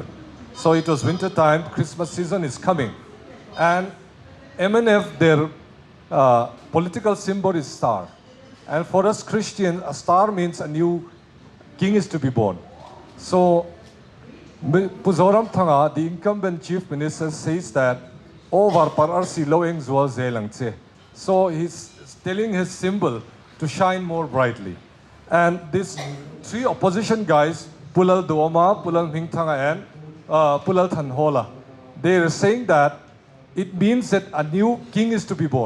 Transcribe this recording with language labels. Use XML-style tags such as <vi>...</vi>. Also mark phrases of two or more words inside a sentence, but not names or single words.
<en>So it was winter time, Christmas season is coming. And MNF, their political symbol is star. And for us Christians, a star means a new king is to be born. So Mizoram Thanga, the incumbent chief minister, says that over</en> <lus>pararsi loeng zual zelangche.</lus> <en>So he's telling his symbol to shine more brightly. And these three opposition guys, Pulal Duoma, Pulal Mingthanga, and Pulal Thanhola, they are saying that it means that a new king is to be born.</en>